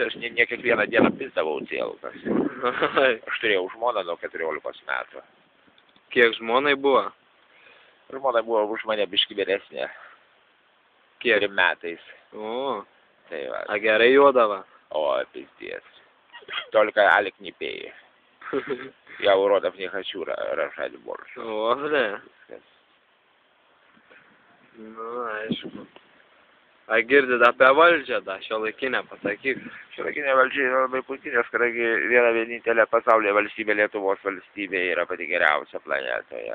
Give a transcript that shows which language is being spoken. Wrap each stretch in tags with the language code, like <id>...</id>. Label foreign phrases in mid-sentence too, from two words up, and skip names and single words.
<lt>Aš ne kiekvieną dieną pizdavau cielkas. Aš turėjau žmoną nuo 14 metų. Kiek žmonai buvo? Žmona buvo už mane biški vyresnė. Kiek? 4 metais. O. Tai va. A gerai juodava? O,</lt> <ru>пиздец. Только Алик не пей. Я уродов не хочу рожать больше.</ru> <lt>O, ble. Nu, aišku. A girdit apie valdžią, da, šiuolaikinę pasakyk. Šiuolaikinė valdžia yra labai puikiai, nes kadangi viena vienintelė pasaulyje valstybė, Lietuvos valstybė, yra pati geriausia planetoje.</lt>